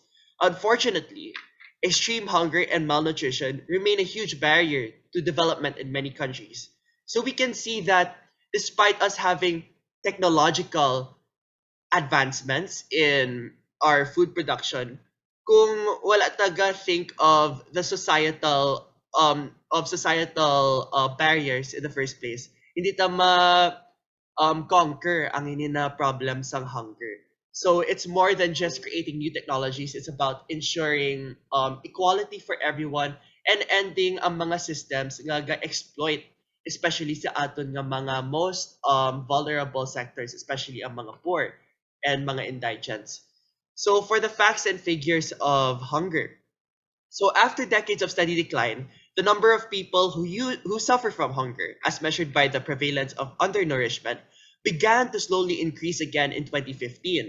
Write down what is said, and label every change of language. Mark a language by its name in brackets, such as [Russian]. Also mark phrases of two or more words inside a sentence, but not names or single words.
[English] Unfortunately, extreme hunger and malnutrition remain a huge barrier to development in many countries. So we can see that despite us having technological advancements in our food production, [Hiligaynon] kung wala taga [English] think of the societal barriers in the first place, [Hiligaynon] hindi ta conquer ang ini na problem sang hunger. [English] So it's more than just creating new technologies. It's about ensuring equality for everyone and ending [Hiligaynon] ang mga [English] systems [Hiligaynon] nga ga-exploit, [English] especially [Hiligaynon] sa aton nga mga [English] most vulnerable sectors, especially [Hiligaynon] ang mga [English] poor and mga indigents. So for the facts and figures of hunger. So after decades of steady decline, the number of people who suffer from hunger, as measured by the prevalence of undernourishment, began to slowly increase again in 2015.